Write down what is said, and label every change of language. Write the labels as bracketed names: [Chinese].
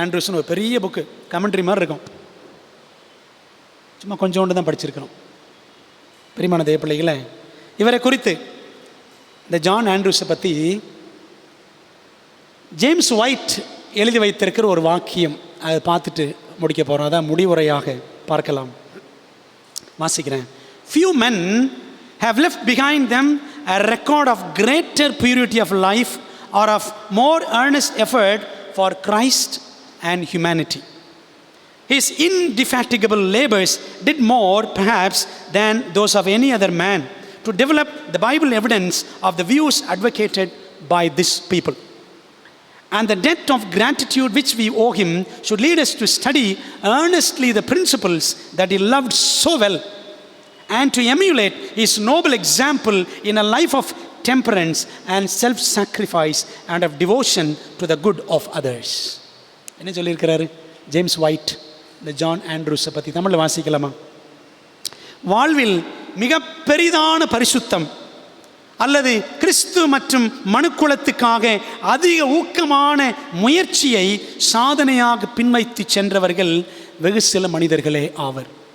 [Tamil] ஆண்ட்ரூஸ்னு ஒரு பெரிய book, commentary மாதிரி இருக்கும். சும்மா கொஞ்சோண்டு தான் படிச்சிருக்கிறோம். பிரியமான தேவ பிள்ளைகளை, இவரை குறித்து இந்த ஜான் ஆண்ட்ரூஸை பற்றி ஜேம்ஸ் ஒயிட் எழுதி வைத்திருக்கிற ஒரு வாக்கியம், அதை பார்த்துட்டு முடிக்க போகிறோம். அதான் முடிவுரையாக பார்க்கலாம். வாசிக்கிறேன். [English] Few men have left behind them a record of greater purity of life or of more earnest effort for Christ and humanity. His indefatigable labors did more, perhaps, than those of any other man to develop the Bible evidence of the views advocated by this people. And the debt of gratitude which we owe him should lead us to study earnestly the principles that he loved so well, and to emulate his noble example in a life of temperance and self-sacrifice and of devotion to the good of others. [Tamil] என்ன சொல்லியிருக்கிறாரு James white இந்த John ஆண்ட்ரூஸை பற்றி? தமிழில் வாசிக்கலாமா? வாழ்வில் மிக பெரிதான பரிசுத்தம் அல்லது கிறிஸ்து மற்றும் மனுக்குலத்துக்காக அதிக ஊக்கமான முயற்சியை சாதனையாக பின்வைத்து சென்றவர்கள் வெகு சில மனிதர்களே ஆவர்.